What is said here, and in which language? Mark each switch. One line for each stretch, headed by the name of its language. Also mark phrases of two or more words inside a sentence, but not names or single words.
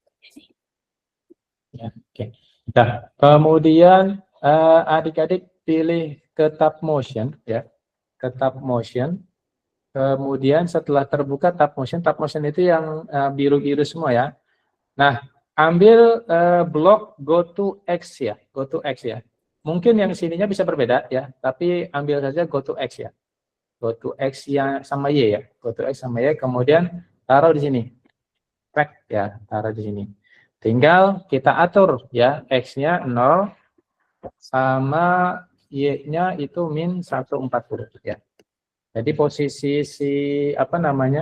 Indonesian: Ya, oke. Nah, kemudian adik-adik pilih ke
English: tab motion
Indonesian: ya, ke
English: tab motion.
Indonesian: Kemudian setelah terbuka
English: tab motion
Indonesian: itu yang biru-biru semua ya. Nah, ambil blok
English: go to X
Indonesian: ya,
English: go to X
Indonesian: ya. Mungkin yang sininya bisa berbeda ya, tapi ambil saja
English: go to X
Indonesian: ya.
English: Go to X
Indonesian: yang sama Y ya,
English: go to X
Indonesian: sama Y, kemudian taruh di sini. Track ya, taruh di sini. Tinggal kita atur ya, X-nya 0 sama Y-nya itu min 140 ya. Jadi posisi si apa namanya?